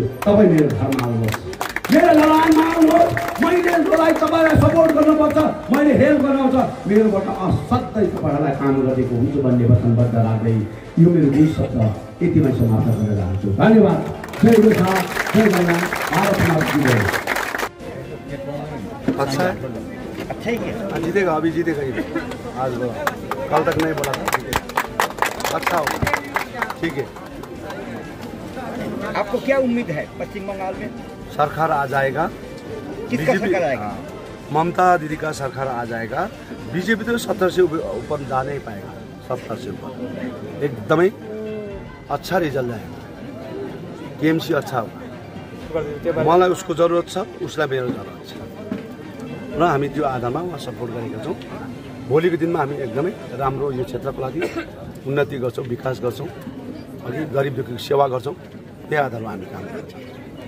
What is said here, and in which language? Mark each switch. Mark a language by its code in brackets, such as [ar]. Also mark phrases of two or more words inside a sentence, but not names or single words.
[ne] तपाईँ मेरो घरमा आउनुहोस्, मेरो लडाइँमा आउनुहोस्, मैले जसलाई तपाईँलाई सपोर्ट गर्नुपर्छ, मैले हेल्प गर्नुहुन्छ, मेरोबाट असाध्यै तपाईँहरूलाई काम गरेको हुन्छु भन्ने वचनबद्ध राख्दै यो मेरो 20 शब्द यतिमै समाप्त गरेर जान्छु। धन्यवाद। जय गोर्खा, जय बङ्गाल, भारत माता। [hi] अच्छा है, अच्छा ही जीतेगा, अभी जीतेगा ये आज वो, कल तक नहीं बोला था। अच्छा हो, ठीक है। आपको क्या उम्मीद है पश्चिम बंगाल में? सरकार आ जाएगा, किसका सरकार आएगा? ममता दीदी का सरकार आ जाएगा। बीजेपी तो 70 से ऊपर जा नहीं पाएगा, 70 से ऊपर एकदमै अच्छा रिजल्ट आएगा। टीएमसी अच्छा होगा, [ne] मलाई उसको जरुरत छ, उसलाई मेरो जरुरत छ र हामी त्यो आधारमा उहाँ सपोर्ट गरेका छौँ। भोलिको दिनमा हामी एकदमै राम्रो यो क्षेत्रको लागि उन्नति गर्छौँ, विकास गर्छौँ, अघि गरिब दुःखीको सेवा गर्छौँ। त्यही आधारमा हामी काम गर्छौँ।